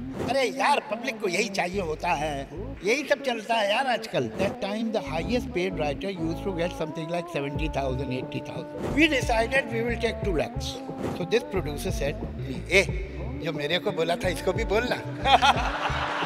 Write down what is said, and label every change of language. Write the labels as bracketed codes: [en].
[hi] अरे यार, पब्लिक को यही चाहिए होता है, यही सब चलता है यार आजकल. [en] That time the highest paid writer used to get something like 70,000, 80,000. We decided we will take 2 lakhs. So this producer said, "Eh, [hi] जो मेरे को बोला था इसको भी बोलना."